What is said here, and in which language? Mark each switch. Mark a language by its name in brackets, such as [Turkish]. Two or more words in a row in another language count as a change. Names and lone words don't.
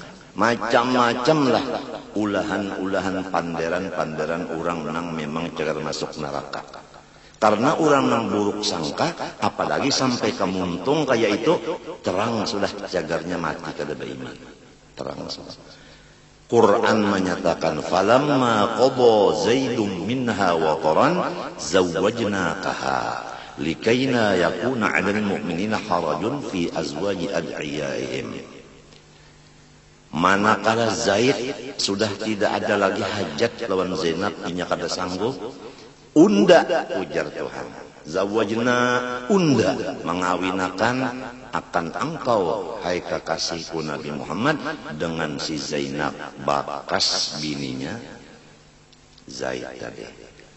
[Banjar] Macam-macam lah ulahan-ulahan panderan-panderan orang nang memang cagar masuk neraka. Karena orang nang buruk sangka, apalagi sampai kemuntung kayak itu, terang sudah cagarnya mati kada beriman. Terang sudah. Quran menyatakan, [Arabic] فلما قضى زيد منها وطرا زوجناكها لكي لا يكون على المؤمنين حرج في أزواج أدعيائهم. [Banjar] Manakala Zaid sudah tidak ada lagi hajat lawan Zainab, inya kada sanggup, unda ujar Tuhan, zawajna unda mengawinakan akan engkau hai kekasihku Nabi Muhammad dengan si Zainab, bakas bininya Zaid tadi.